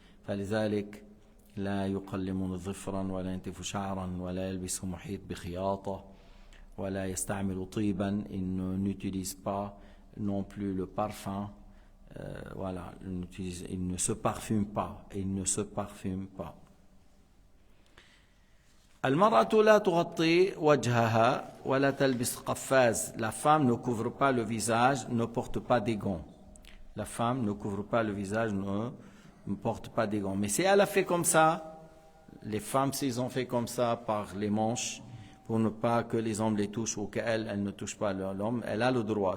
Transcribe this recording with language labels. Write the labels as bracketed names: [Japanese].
[Arabic] فلذلك لا يقلم ظفرا ولا ينتف شعرا ولا يلبس محيط بخياطة ولا يستعمل طيبا. [French] Il n'utilise pas non plus le parfum. Voilà, il ne se parfume pas. Il ne se parfume pas. [Arabic] المرأة لا تغطي وجهها ولا تلبس قفاز. [French] La femme ne couvre pas le visage, ne porte pas des gants. La femme ne couvre pas le visage, ne porte pas des gants. Mais si elle a fait comme ça, les femmes s'ils ont fait comme ça par les manches, pour ne pas que les hommes les touchent ou qu'elle ne touche pas l'homme, elle a le droit.